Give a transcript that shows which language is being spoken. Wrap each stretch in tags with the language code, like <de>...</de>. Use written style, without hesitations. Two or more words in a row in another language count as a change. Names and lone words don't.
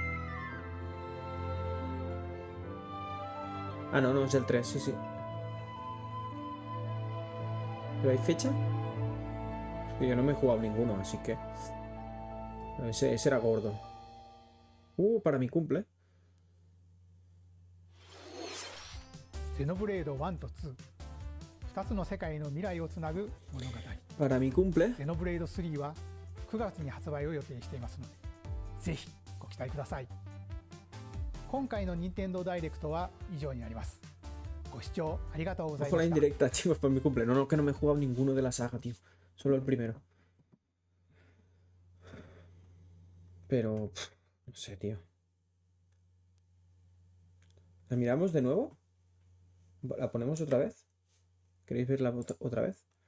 <es>Ah, no, no, es el 3, sí, sí. ¿Pero hay fecha? Yo no me he jugado ninguno, así que... Ese era gordo. Para mi cumple.</es> <ja>Xenoblade 1と2、2つの世界の未来をつなぐ物語。</ja> <es>Para mi cumple.</es> <ja>Xenoblade 3は9月に発売を予定していますので、ぜひご期待ください。今回の Nintendo Direct は以上になります。ご視聴ありがとうございました。</ja> <es>Ojo la indirecta, chicos, para mi cumple. No, no, que no me he jugado ninguno de la saga, tío. Solo el primero. Pero... no sé, tío. ¿La miramos de nuevo? ¿La ponemos otra vez? ¿Queréis verla otra vez?</es>